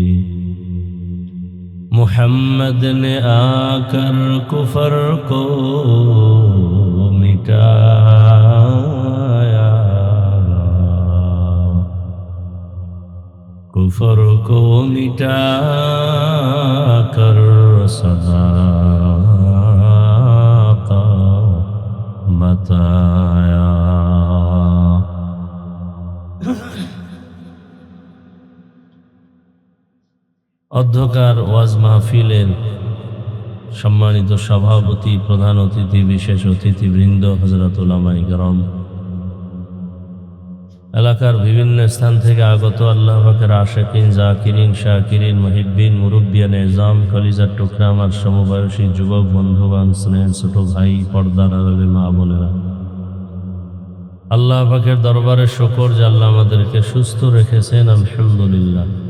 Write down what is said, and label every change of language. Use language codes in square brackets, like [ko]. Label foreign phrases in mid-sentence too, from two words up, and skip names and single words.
[ur] محمد نے آ کر کفر کو مٹایا کفر کو مٹا کر صداقت بتایا [bn] অধ্যকার ওয়াজ মাহফিলের সম্মানিত সভাপতি প্রধান অতিথি বিশেষ অতিথিবৃন্দ হযরত উলামায়ে কেরাম এলাকার বিভিন্ন স্থান থেকে আগত আল্লাহ পাকের আশিকিন জাকিরিন শাকিরিন মুহিব্বিন মুরব্বিয়ান নিজাম কলিজার টুকরা আমার সমবয়সী যুবক বন্ধুবান স্নেহের ছোট ভাই পর্দার আড়ালে মা বোনেরা আল্লাহ পাকের দরবারে শুকর যে আল্লাহ আমাদেরকে সুস্থ রেখেছেন আলহামদুলিল্লাহ